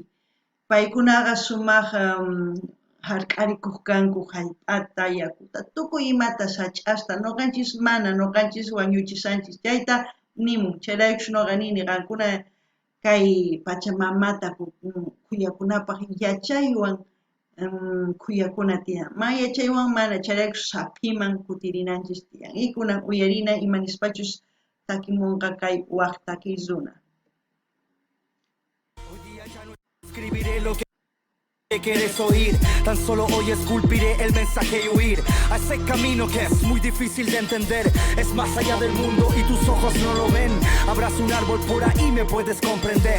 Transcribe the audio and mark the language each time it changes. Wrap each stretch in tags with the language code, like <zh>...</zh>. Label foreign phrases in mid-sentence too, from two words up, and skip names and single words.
<qu>Paikunaqa sumaq hark'arikuq kanku hallp'ata, yakuta, tukuy imata sach'asta, noqanchis mana, noqanchis wañuchisanchis, chayta nimun, chayraykush noqa nini qankuna kay Pachamamata kuyakunapaq yachaywan kuyakuna tiyan, ma yachaywan mana, chayraykush sapiman kutirinanchis tiyan, y kunan uyarina imanispachus takimunqa kay waqtakizuna.</qu> <es>Escribiré lo que quieres oír, tan solo hoy esculpiré el mensaje y huir a ese camino que es muy difícil de entender. Es más allá del mundo y tus ojos no lo ven. Abrazo un árbol por ahí, me puedes comprender.</es>